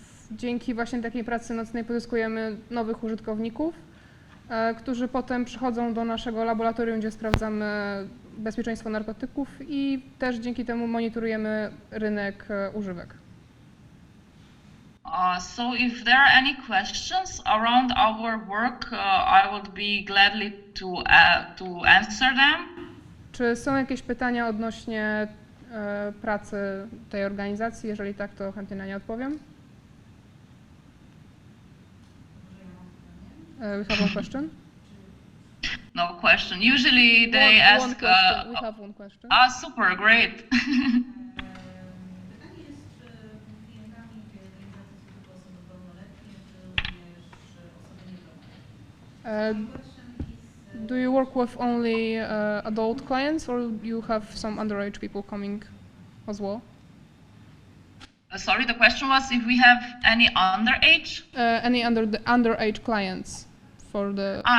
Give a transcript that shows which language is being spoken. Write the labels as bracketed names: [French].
[Polish] Dzięki właśnie takiej pracy nocnej pozyskujemy nowych użytkowników, którzy potem przychodzą do naszego laboratorium, gdzie sprawdzamy bezpieczeństwo narkotyków i też dzięki temu monitorujemy rynek używek. [English] So if there are any questions around our work, I would be gladly to answer them. [Polish] Czy są jakieś pytania odnośnie pracy tej organizacji? Jeżeli tak, to chętnie na nie odpowiem. [English] We have one question. No question. Usually they One ask. question. We have one question. Super, great. [Polish] Pytanie jest, czy klientami tej organizacji są tylko osoby pełnoletnie, czy również osoby niepełnoletnie? [English] Do you work with only adult clients, or you have some underage people coming as well? Sorry, the question was if we have any underage? Any underage clients for the...